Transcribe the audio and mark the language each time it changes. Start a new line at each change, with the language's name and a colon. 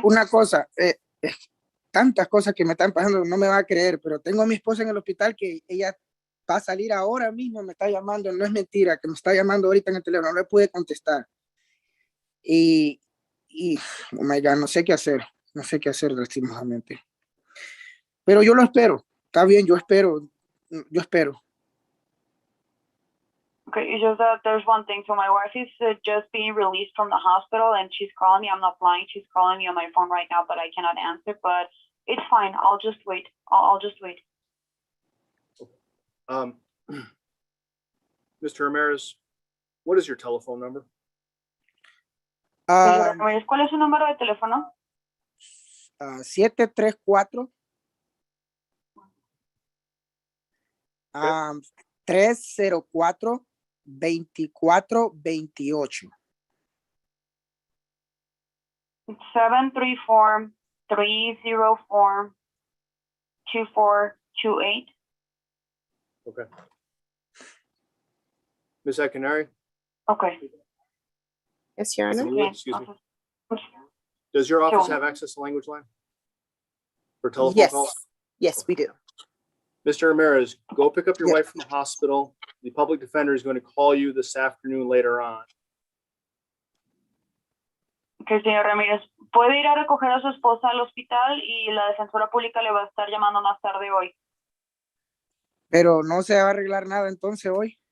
Spanish: Una cosa, tantas cosas que me están pasando, no me va a creer, pero tengo a mi esposa en el hospital que ella va a salir ahora mismo, me está llamando, no es mentira, que me está llamando ahorita en el teléfono, no le pude contestar. Y,
English: oh my God,
Spanish: no sé qué hacer lastimosamente. Pero yo lo espero, está bien, yo espero.
English: Okay, it's just that there's one thing. So my wife is just being released from the hospital and she's calling me. I'm not lying. She's calling me on my phone right now, but I cannot answer. But it's fine. I'll just wait. I'll just wait. Mr. Ramirez, what is your telephone number?
Spanish: Señora Ramírez, ¿cuál es su número de teléfono?
English: 734 304 2428. 734-304-2428. Okay. Ms. Ekanari? Okay. Yes, Your Honor. Okay. Excuse me. Does your office have access to language line? For telephone calls? Yes, we do. Mr. Ramirez, go pick up your Yes. wife from the hospital. The public defender is going to call you this afternoon later on.
Spanish: Okay, señor Ramírez, puede ir a recoger a su esposa al hospital y la defensora pública le va a estar llamando más tarde hoy. Pero no se va a arreglar nada entonces hoy.